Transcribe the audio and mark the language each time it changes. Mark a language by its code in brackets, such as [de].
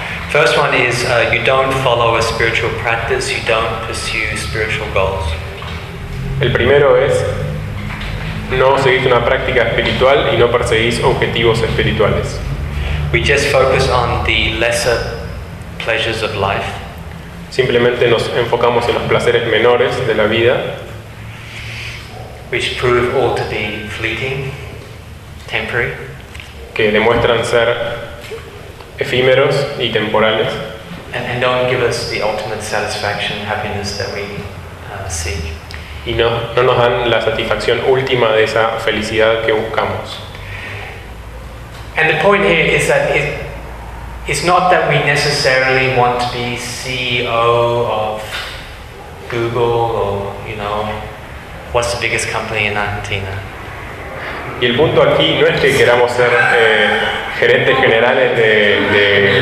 [en] First one is you don't follow a spiritual practice, you don't pursue spiritual goals. [es] El primero es no seguir una práctica espiritual y no perseguir objetivos espirituales. [en] We just focus on the lesser pleasures of life. [es] Simplemente nos enfocamos en los placeres menores de la vida, [en] which prove all to be fleeting, temporary. [es] Que demuestran ser efímeros y temporales. [en] And don't give us the ultimate satisfaction, happiness that we seek. [es] Y no nos dan la satisfacción última de esa felicidad que buscamos. [en] And the point here is that it's not that we necessarily want to be CEO of Google or, you know, what's the biggest company in Argentina. [es] Y el punto aquí no es que queramos ser gerentes generales de